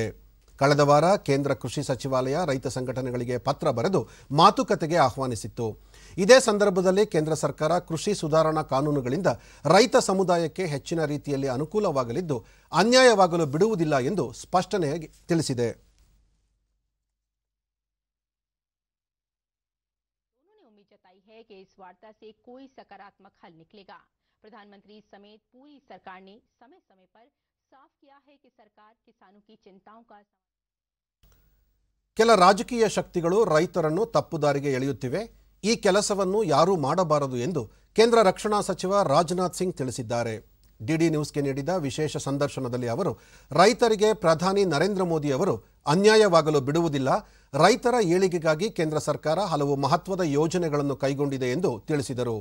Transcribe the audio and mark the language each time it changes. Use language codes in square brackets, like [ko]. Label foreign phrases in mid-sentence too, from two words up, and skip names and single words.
[kn] ಕಳೆದ ವಾರ ಕೇಂದ್ರ ಕೃಷಿ ಸಚಿವಾಲಯ ರೈತ ಸಂಘಟನೆಗಳಿಗೆ ಪತ್ರ ಬರೆದು ಮಾತುಕತೆಗೆ ಆಹ್ವಾನಿಸಿತ್ತು. ಇದೇ ಸಂದರ್ಭದಲ್ಲಿ ಕೇಂದ್ರ ಸರ್ಕಾರ ಕೃಷಿ ಸುಧಾರಣಾ ಕಾನೂನುಗಳಿಂದ ರೈತ ಸಮುದಾಯಕ್ಕೆ ಹೆಚ್ಚಿನ ರೀತಿಯಲ್ಲಿ ಅನುಕೂಲವಾಗಲಿದ್ದು, ಅನ್ಯಾಯವಾಗಲು ಬಿಡುವುದಿಲ್ಲ ಎಂದು ಸ್ಪಷ್ಟನೆ ತಿಳಿಸಿದೆ. [hi] उन्होंने उम्मीद जताई है कि इस वार्ता से कोई सकारात्मक हल निकलेगा. प्रधानमंत्री समेत पूरी सरकार ने समय समय पर साफ किया है कि सरकार किसानों की चिंताओं का [kn] ಕೆಲ ರಾಜಕೀಯ ಶಕ್ತಿಗಳು ರೈತರನ್ನು ತಪ್ಪುದಾರಿಗೆ ಎಳೆಯುತ್ತಿವೆ. ಈ ಕೆಲಸವನ್ನು ಯಾರೂ ಮಾಡಬಾರದು ಎಂದು ಕೇಂದ್ರ ರಕ್ಷಣಾ ಸಚಿವ ರಾಜನಾಥ್ ಸಿಂಗ್ ತಿಳಿಸಿದ್ದಾರೆ. ಡಿಡಿ ನ್ಯೂಸ್ಗೆ ನೀಡಿದ ವಿಶೇಷ ಸಂದರ್ಶನದಲ್ಲಿ ಅವರು ರೈತರಿಗೆ ಪ್ರಧಾನಿ ನರೇಂದ್ರ ಮೋದಿ ಅವರು ಅನ್ಯಾಯವಾಗಲು ಬಿಡುವುದಿಲ್ಲ, ರೈತರ ಏಳಿಗೆಗಾಗಿ ಕೇಂದ್ರ ಸರ್ಕಾರ ಹಲವು ಮಹತ್ವದ ಯೋಜನೆಗಳನ್ನು ಕೈಗೊಂಡಿದೆ ಎಂದು ತಿಳಿಸಿದರು.